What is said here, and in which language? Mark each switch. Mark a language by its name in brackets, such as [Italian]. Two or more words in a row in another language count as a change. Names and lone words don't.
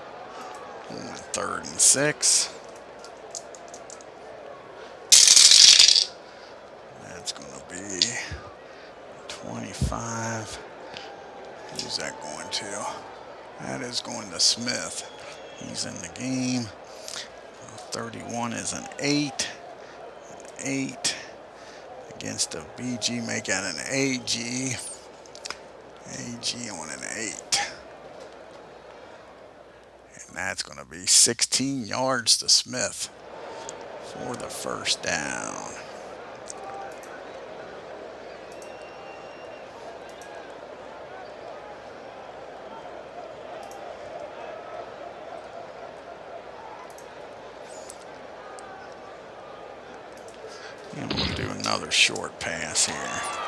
[English] On 3rd and 6. That's going to be 25. Who's that going to? That is going to Smith. He's in the game. 31 is an 8. 8 against a BG, make that an AG. AG on an 8. And that's going to be 16 yards to Smith for the first down. And we'll do another short pass here.